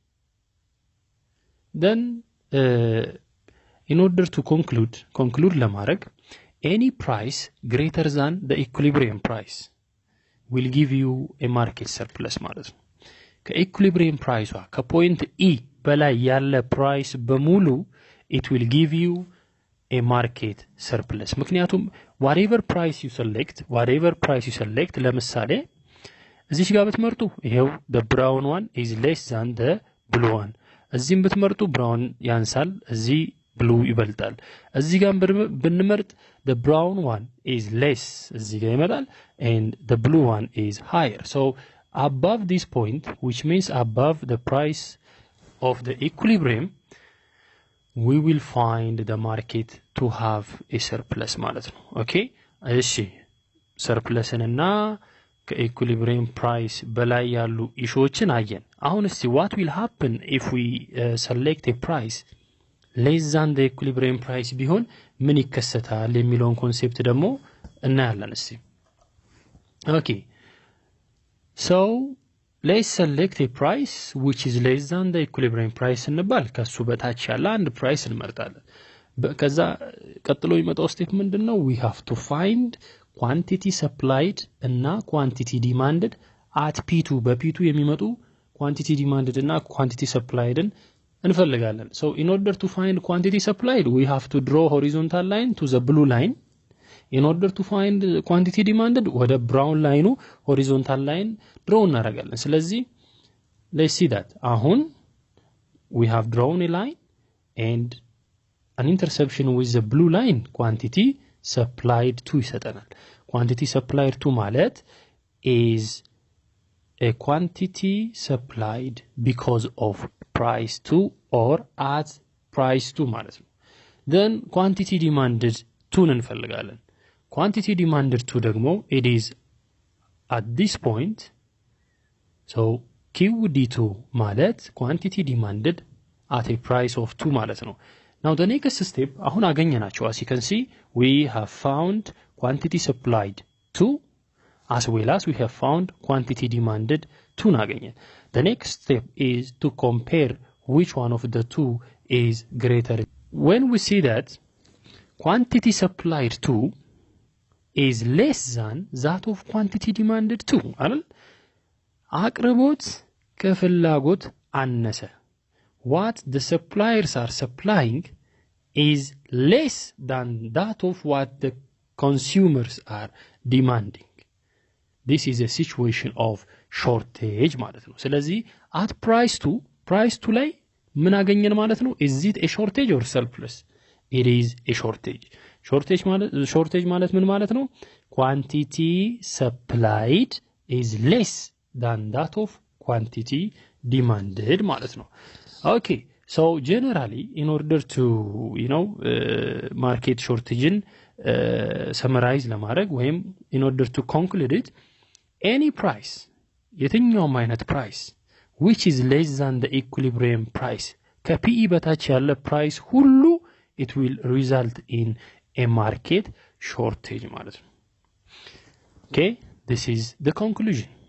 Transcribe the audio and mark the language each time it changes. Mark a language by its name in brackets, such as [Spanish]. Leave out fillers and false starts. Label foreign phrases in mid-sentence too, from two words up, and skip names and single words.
[English] then in order to conclude ለማድረግ any price greater than the equilibrium price will give you a market surplus [Amharic] ማለት ነው ከኢኩሊብሪየም ፕራይሷ ከፖይንት E በላይ ያለ ፕራይስ በሙሉ [English] it will give you a market surplus ምክንያቱም whatever price you select [Amharic] ለምሳሌ እዚህ ጋር ብትመርጡ ይሄው [English] the brown one is less than the blue one [Amharic] እዚህም ብትመርጡ [English] brown [Amharic] ያንሳል እዚህ [English] blue [Amharic] ይበልጣል እዚህ ጋር ብንመርጥ [English] the brown one is less [Amharic] እዚህ ጋር ይመጣል [English] and the blue one is higher so above this point which means above the price of the equilibrium we will find the market to have a surplus [Amharic] ማለት ነው okay እሺ surplus እና ከኢኩሊብሪየም ፕራይስ በላይ ያሉ ኢሹዎችን አየን አሁን እስቲ [English] what will happen if we select a price less than the equilibrium price [Amharic] ቢሆን ምን ይከሰታል የሚለውን ኮንሴፕት ደግሞ እናያለን እስቲ [English] okay so let's select a price which is less than the equilibrium price [Amharic] እንባል ከሱ በታች ያለ አንድ ፕራይስ እንመርጣለን ከዛ ቀጥሎ የሚመጣው ስቴፕ [English] ምንድነው we have to find quantity supplied እና quantity demanded at P2 [Amharic] በP2 የሚመጡ [English] quantity demanded እና quantity supplied እንፈልጋለን so in order to find quantity supplied we have to draw horizontal line to the blue line in order to find quantity demanded ወደ brown line horizontal line draw [Amharic] እናደርጋለን ስለዚህ [English] let's see that አሁን we have drawn a line and an intersection with the blue line quantity supplied to ይሰጠናል quantity supplied to ማለት is a quantity supplied because of price to or at price to [Amharic] ማለት ነው [English] then quantity demanded to እንፈልጋለን quantity demanded to ደግሞ it is at this point so QD2 ማለት quantity demanded at a price of 2 [Amharic] ማለት ነው [English] now the next step [Amharic] አሁን አገኘናቸው [English] as you can see we have found quantity supplied to as well as we have found quantity demanded to ናገኘን the next step is to compare which one of the two is greater when we see that quantity supplied to is less than that of quantity demanded to [Amharic] አይደል አቅርቦት ከፍላጎት አነሰ [English] what the suppliers are supplying is less than that of what the consumers are demanding this is a situation of shortage [Amharic] ማለት ነው ስለዚህ [English] at price to [Amharic] ላይ ምን አገኘን ማለት ነው [English] is it a shortage or surplus it is a shortage [Amharic] ማለት ምን ማለት ነው [English] quantity supplied is less than that of quantity demanded [Amharic] ማለት ነው [English] okay so generally in order to market shortage summarize [Amharic] ለማድረግ ወይም [English] in order to conclude it any price [Amharic] የትኛውም አይነት [English] price which is less than the equilibrium price [Amharic] ከPE በታች ያለ [English] price ሁሉ it will result in a market shortage [Amharic] ማለት ነው [English] okay this is the conclusion